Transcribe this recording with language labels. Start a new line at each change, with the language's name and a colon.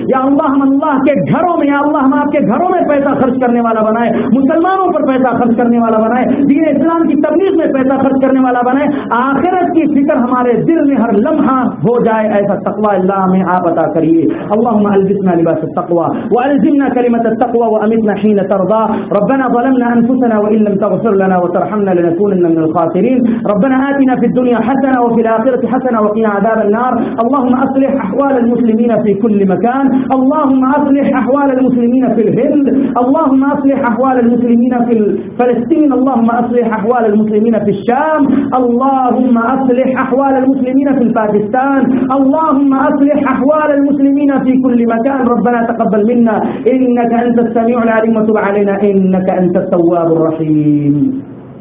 Urdu: یا اللہ ہم اللہ کے گھروں میں, یا اللہ ہم آپ کے گھروں میں پیسہ خرچ کرنے والا بنائے, مسلمانوں پر پیسہ خرچ کرنے والا بنائے, دین اسلام کی تبلیغ میں پیسہ خرچ کرنے والا بنائے, آخرت کی فکر ہمارے دل میں ہر لمحہ ہو جائے, ایسا تقوی اللہ ہمیں آپ عطا کریے.
Arabic: اللہم البسنا لباس التقوی والزمنا کلمۃ التقوی وامتنا حین ترضا. ربنا ظلمنا انفسنا وان لم تغفر لنا وترحمنا لنكونن من الخاسرين. ربنا آتنا في الدنيا حسنة وفي الآخرة حسنة وقنا عذاب النار. اللهم اصلح احوال المسلمين في كل مكان. اللهم اصلح احوال المسلمين في الهند. اللهم اصلح احوال المسلمين في فلسطين. اللهم اصلح احوال المسلمين في الشام. اللهم اصلح احوال المسلمين في باكستان. اللهم اصلح احوال المسلمين في كل مكان. ربنا تقبل منا انك انت السميع العليم وتب علينا انك انت التواب الرحيم.
English: Thank you.